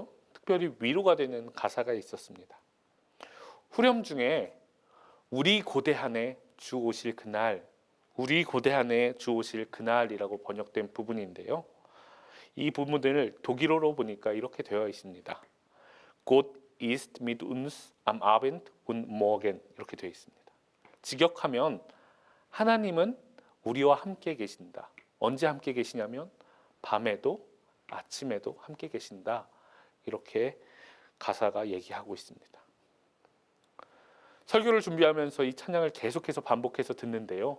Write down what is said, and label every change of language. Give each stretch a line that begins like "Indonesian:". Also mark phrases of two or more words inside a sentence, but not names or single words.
Korean: 특별히 위로가 되는 가사가 있었습니다. 후렴 중에 우리 고대한에 주 오실 그날, 우리 고대한에 주 오실 그날이라고 번역된 부분인데요. 이 부분을 독일어로 보니까 이렇게 되어 있습니다.
German: Gott ist mit uns am Abend und morgen
Korean: 이렇게 되어 있습니다. 직역하면 하나님은 우리와 함께 계신다. 언제 함께 계시냐면 밤에도 아침에도 함께 계신다. 이렇게 가사가 얘기하고 있습니다. 설교를 준비하면서 이 찬양을 계속해서 반복해서 듣는데요.